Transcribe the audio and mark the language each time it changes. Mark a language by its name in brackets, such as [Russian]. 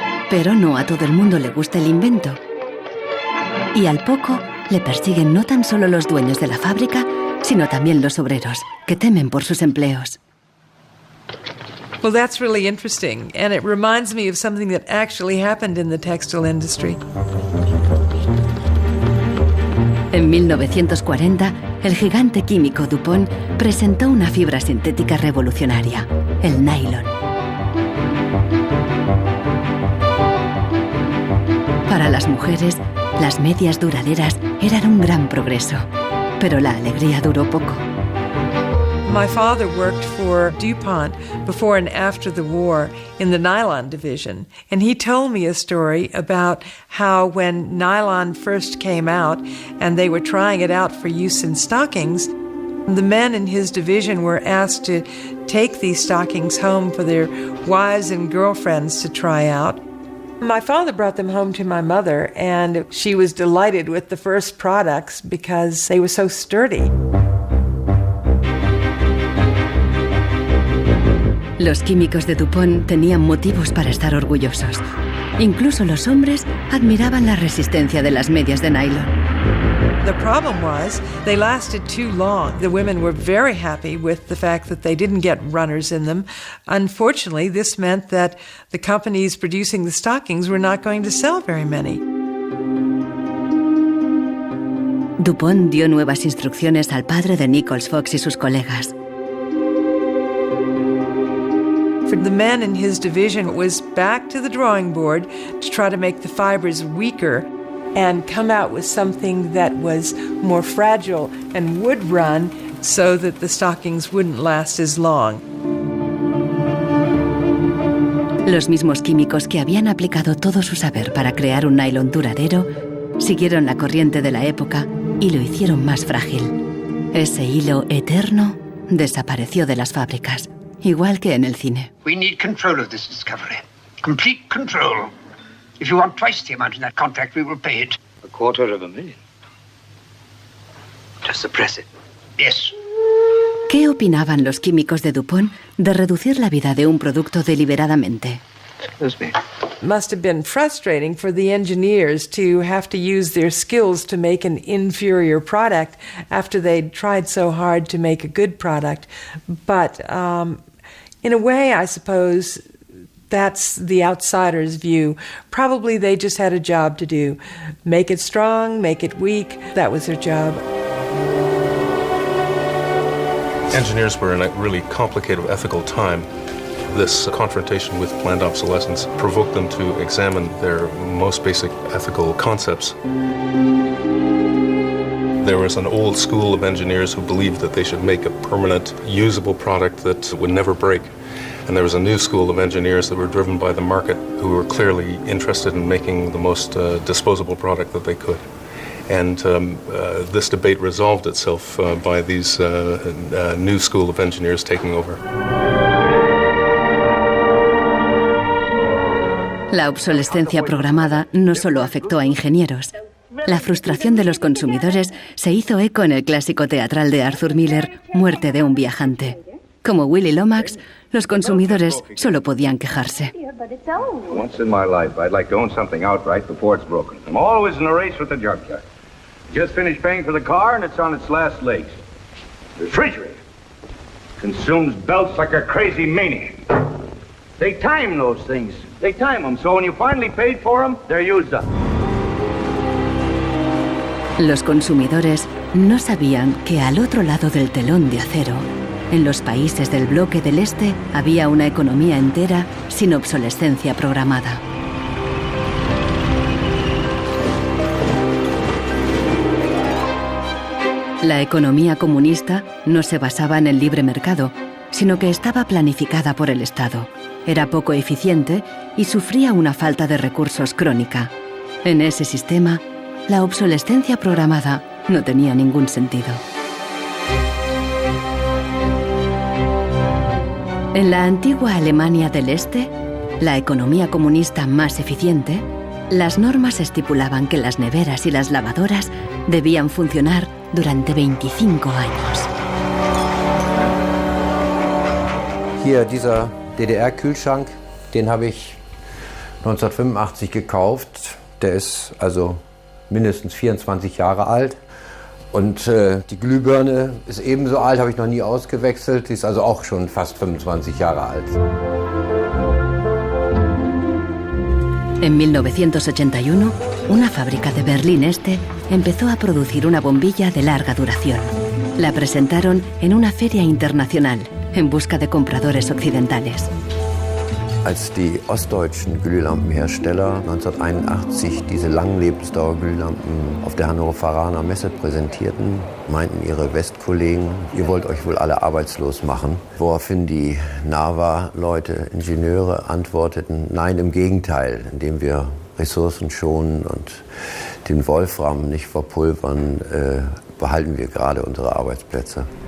[Spanish] Pero no a todo el mundo le gusta el invento. Y al poco le persiguen no tan solo los dueños de la fábrica, sino también los obreros, que temen por sus empleos. [English] Well, that's really interesting, and it reminds me of something that actually happened in the textile industry. [Spanish] En 1940, el gigante químico DuPont presentó una fibra sintética revolucionaria, el nylon. Para las mujeres, las medias duraderas eran un gran progreso, pero la alegría duró poco. [English] My father worked for DuPont before and after the war in the nylon division, and he told me a story about how when nylon first came out and they were trying it out for use in stockings, the men in his division were asked to take these stockings home for their wives and girlfriends to try out. My father brought them home to my mother, and she was delighted with the first products because they were so sturdy. [Spanish] Los químicos de DuPont tenían motivos para estar orgullosos. Incluso los hombres admiraban la resistencia de las medias de nylon. [English] The problem was they lasted too long. The women were very happy with the fact that they didn't get runners in them. Unfortunately, this meant that the companies producing the stockings were not going to sell very many. [Spanish] DuPont dio nuevas instrucciones al padre de Nichols Fox y sus colegas. [English] For the men in his division, it was back to the drawing board to try to make the fibers weaker and come out with something that was more fragile and would run so that the stockings wouldn't last as long. [Spanish] Los mismos químicos que habían aplicado todo su saber para crear un nylon duradero siguieron la corriente de la época y lo hicieron más frágil. Ese hilo eterno desapareció de las fábricas, igual que en el cine. [English] We need control of this discovery. Complete control. If you want twice the amount in that contract, we will pay it. $250,000. Just suppress it. Yes. [Spanish] ¿Qué opinaban los químicos de DuPont de reducir la vida de un producto deliberadamente? [English] Must have been frustrating for the engineers to have to use their skills to make an inferior product after they'd tried so hard to make a good product. But in a way, I suppose that's the outsider's view. Probably they just had a job to do. Make it strong, make it weak. That was their job. Engineers were in a really complicated ethical time. This confrontation with planned obsolescence provoked them to examine their most basic ethical concepts. There was an old school of engineers who believed that they should make a permanent, usable product that would never break. And there was a new school of engineers that were driven by the market who were clearly interested in making the most disposable product that they could. And this debate resolved itself by these new school of engineers taking over. [Spanish] La obsolescencia programada no solo afectó a ingenieros. La frustración de los consumidores se hizo eco en el clásico teatral de Arthur Miller, Muerte de un viajante. Como Willy Lomax, los consumidores solo podían quejarse. [English] Once in my life, I'd like to own something outright before it's broken. I'm always in a race with the junkyard. Just finished paying for the car and it's on its last legs. The refrigerator consumes belts like a crazy maniac. They time those things. They time them, so when you finally paid for them, they're used up. [Spanish] Los consumidores no sabían que al otro lado del telón de acero, en los países del bloque del Este, había una economía entera sin obsolescencia programada. La economía comunista no se basaba en el libre mercado, sino que estaba planificada por el Estado. Era poco eficiente y sufría una falta de recursos crónica. En ese sistema, la obsolescencia programada no tenía ningún sentido. En la antigua Alemania del Este, la economía comunista más eficiente, las normas estipulaban que las neveras y las lavadoras debían funcionar durante 25 años. [German] Hier dieser DDR-Kühlschrank, den habe ich 1985 gekauft. Der ist also mindestens 24 Jahre alt. Und die Glühbirne ist ebenso alt, habe ich noch nie ausgewechselt. Die ist also auch schon fast 25 Jahre alt. [Spanish] En 1981, una fábrica de Berlín Este empezó a producir una bombilla de larga duración. La presentaron en una feria internacional en busca de compradores occidentales. [German] Als die ostdeutschen Glühlampenhersteller 1981 diese Langlebensdauer-Glühlampen auf der Hannoveraner Messe präsentierten, meinten ihre Westkollegen, ihr wollt euch wohl alle arbeitslos machen. Woraufhin die NAVA-Leute, Ingenieure, antworteten, nein, im Gegenteil, indem wir Ressourcen schonen und den Wolfram nicht verpulvern, behalten wir gerade unsere Arbeitsplätze.